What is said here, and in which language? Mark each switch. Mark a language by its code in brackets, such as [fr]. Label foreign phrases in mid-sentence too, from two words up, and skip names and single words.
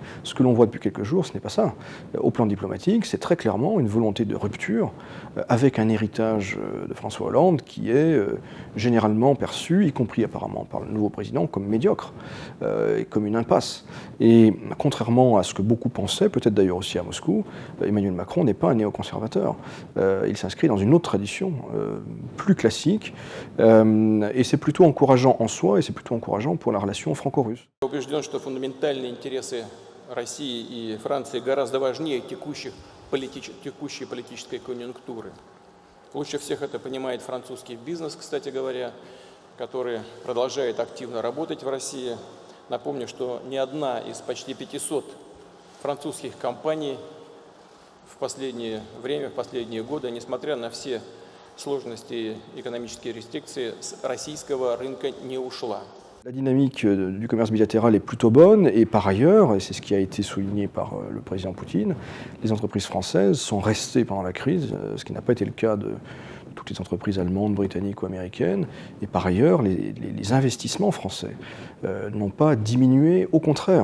[fr] Ce que l'on voit depuis quelques jours, ce n'est pas ça. Au plan diplomatique, c'est très clairement une volonté de rupture avec un héritage de François Hollande qui est généralement perçu, y compris apparemment par le nouveau président, comme médiocre et comme une impasse. Et contrairement à ce que beaucoup pensaient, peut-être d'ailleurs aussi à Moscou, Emmanuel Macron n'est pas un néoconservateur. Il s'inscrit dans une autre tradition, plus classique, et c'est plutôt encourageant en soi, et c'est plutôt encourageant pour la relation franco-russe. [ru] Убежден, что фундаментальные интересы России и Франции гораздо важнее текущей политической конъюнктуры. Лучше всех это понимает французский бизнес, кстати говоря, который продолжает активно работать в России. Напомню, что ни одна из почти 500 французских компаний в последнее время, в последние годы, несмотря на все сложности и экономические рестрикции, с российского рынка не ушла. [fr] La dynamique du commerce bilatéral est plutôt bonne et par ailleurs, et c'est ce qui a été souligné par le président Poutine, les entreprises françaises sont restées pendant la crise, ce qui n'a pas été le cas de toutes les entreprises allemandes, britanniques ou américaines. Et par ailleurs, les investissements français n'ont pas diminué, au contraire.